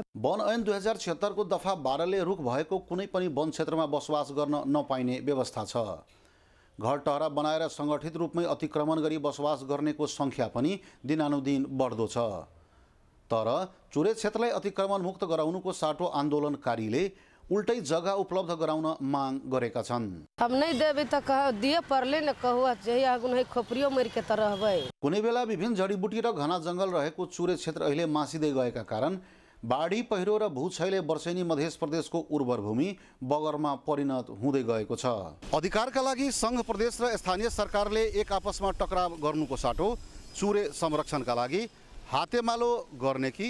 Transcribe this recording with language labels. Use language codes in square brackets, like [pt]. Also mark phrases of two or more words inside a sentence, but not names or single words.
[ne] वन ऐन 2076 को दफा 12 ले रुख भएको कुनै पनि वन क्षेत्रमा बसोबास गर्न नपाइने व्यवस्था छ। घर टहरा बनाएर सङ्गठित रूपमै अतिक्रमण गरी बसोबास गर्नेको सङ्ख्या पनि दिनानुदिन बढ्दो छ। तर चुरे क्षेत्रलाई अतिक्रमण मुक्त गराउनुको साटो आन्दोलनकारीले उल्टै जग्गा उपलब्ध गराउन माग गरेका छन्। [mai] हम नहीं देबे त कह दिए परले न कहू जहिया गुनै खोपरियो मरि के त रहबै। [ne] कुनै बेला विभिन्न जडीबुटी र घना जंगल रहेको चुरे क्षेत्र अहिले मासिँदै गएका कारण बाढी पहिरो र भूक्षयले वर्षेनी मध्य प्रदेशको उर्वर भूमि बगरमा परिणत हुँदै गएको छ। अधिकारका लागि संघ प्रदेश र स्थानीय सरकारले एक आपसमा टकराव गर्नुको साटो चुरे संरक्षणका लागि हातेमालो गर्ने कि?